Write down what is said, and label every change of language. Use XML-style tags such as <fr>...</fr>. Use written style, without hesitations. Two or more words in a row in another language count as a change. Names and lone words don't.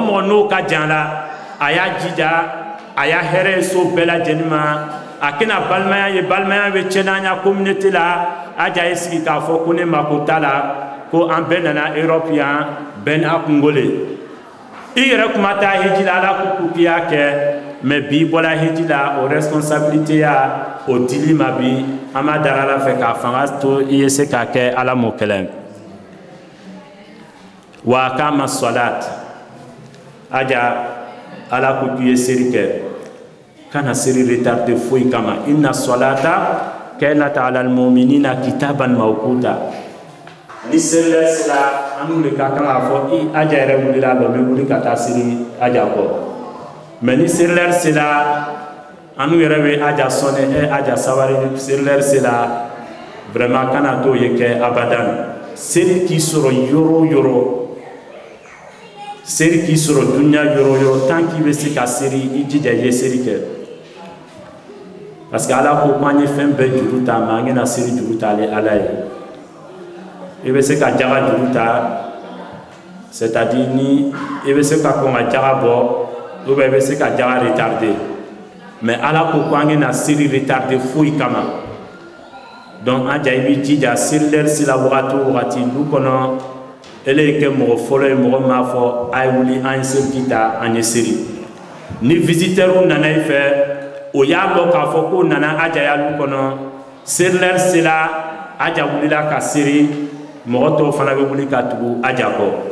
<bm>mɔgɔ n'o ka jan la a y'a jija a y'a hɛrɛ ye so bɛɛ lajɛlen ma a kɛna balimaya ye balimaya bɛ cɛnanya communauté la aja ye sigi k'a fɔ ko ne mako t'a la ko an bɛɛ nana Europe yan bɛɛ n'a kungo le i yɛrɛ kuma taa heji la ala ko k'i y'a kɛ mais bi bɔla heji la o responsabilité ya o dili ma bi an b'a dara ala fɛ k'a fanga to i ye se k'a kɛ ala m'o kɛlɛ wa kama salat aja ala ko k'i ye seri kɛ kana seri retardé foyi kama</bm> <ar>إن الصلاة كانت على المؤمنين كتابا موقوتا</ar> <bm>ni seri la sila anu le ka kan k'a fɔ i aja yɛrɛ wulila dɔ bɛ wuli ka taa seri aja kɔ mais ni seri la sila anu yɛrɛ bɛ aja sɔnɛ aja sabari seri la sila vraiment kana t'o ye kɛ abadan seri k'i sɔrɔ yɔrɔ o yɔrɔ seri k'i sɔrɔ dunuya yɔrɔ o yɔrɔ tant k'i bɛ se ka seri i jija i ye seri kɛ parce que ala ko k'an ye fɛn bɛɛ juru ta mais an kana seri juru ta ala ye i bɛ se ka jaga juru ta</bm> <fr>c'est à dire</fr> <bm>ni i bɛ se ka kɔn ka jaga bɔ</bm> <fr>ou bien</fr> <bm>i bɛ se ka jaga retarder mais ala ko k'an kana seri retarder foyi kama donc an ja i b'i jija seri lɛri sera wagati o wagati du kɔnɔ ele ye kɛ mɔgɔ fɔlɔ ye mɔgɔ m'a fɔ a ye wuli an ye seri ta an ye seri ni visiteur nana i fɛ o y'a dɔn k'a fɔ ko nana aja ya du kɔnɔ seri lɛri sera aja wulila ka seri mɔgɔ tɔw fana bɛ wuli ka tugu aja kɔ</bm>